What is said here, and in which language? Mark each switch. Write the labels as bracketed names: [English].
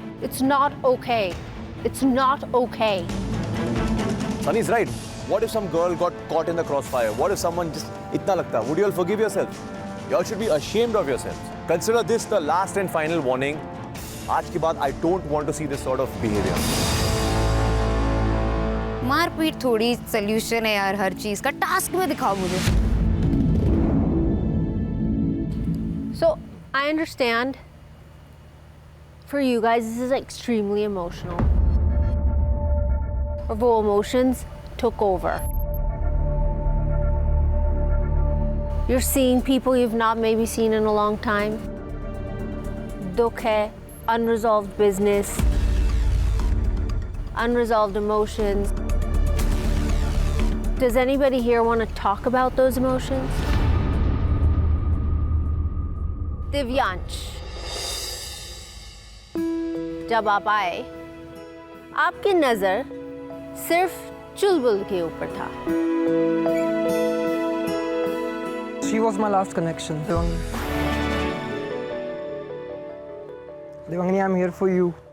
[English] It's not okay. It's not okay. Sunny's right. What if some girl got caught in the crossfire? What if someone just [Hindi] itna lagta? [English] Would you all forgive yourself? You all should be ashamed of yourselves. Consider this the last and final warning. [Hindi] आज के बाद [English] I don't want to see this sort of behavior. [Hindi] मारपीट थोड़ी solution है यार हर चीज का. Task में दिखाओ मुझे. [English] So I understand for you guys this is extremely emotional. Or [Hindi] वो [English] emotions took over. You're seeing people you've not maybe seen in a long time. [Hindi] दुख है, [English] unresolved business, unresolved emotions. Does anybody here want to talk about those emotions? [Hindi] Divyansh, जब आप आए, आपकी नजर सिर्फ चुलबुल के ऊपर था. [English] She was my last connection. Devangani, I'm here for you.